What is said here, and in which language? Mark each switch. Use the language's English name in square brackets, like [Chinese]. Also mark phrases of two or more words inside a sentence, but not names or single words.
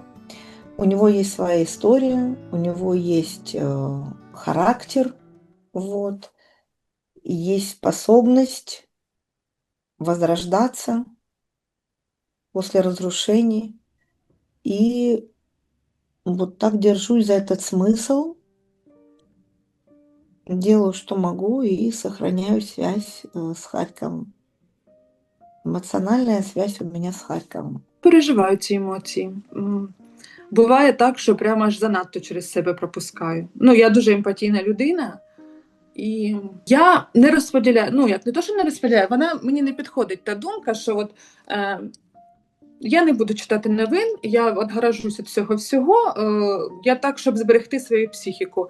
[Russian] У него есть своя история, у него есть характер, вот, и есть способность возрождаться после разрушений. И вот так держусь за этот смысл, делаю, что могу, и сохраняю связь с Харьковом. Эмоциональная связь у меня [Ukrainian] з Харковом. Переживаю ці емоції. Буває так, що прямо аж занадто через себе пропускаю. Я дуже емпатійна людина, і я не розподіляю, як не то, що не розподіляю, мені не підходить та думка, що я не буду читати новин, я відгоражусь від цього всього, я так, щоб зберегти свою психіку.